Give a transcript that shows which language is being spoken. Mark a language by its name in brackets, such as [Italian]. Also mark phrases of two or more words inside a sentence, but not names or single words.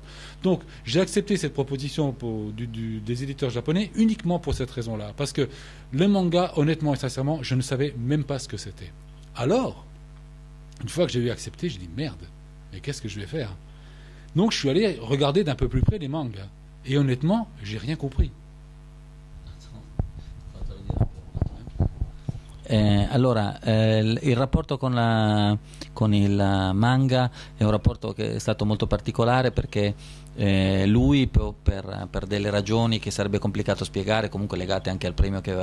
[French] Donc, j'ai accepté cette proposition des éditeurs japonais uniquement pour cette raison-là. Parce que le manga, honnêtement et sincèrement, je ne savais même pas ce que c'était. Alors, une fois que j'ai eu accepté, j'ai dit, merde, mais qu'est-ce que je vais faire? Donc, je suis allé regarder d'un peu plus près les mangas. Et honnêtement, j'ai rien compris. [Italian] Allora, il rapporto con il manga è un rapporto che è stato molto particolare perché lui per delle ragioni che sarebbe complicato spiegare, comunque legate anche al premio che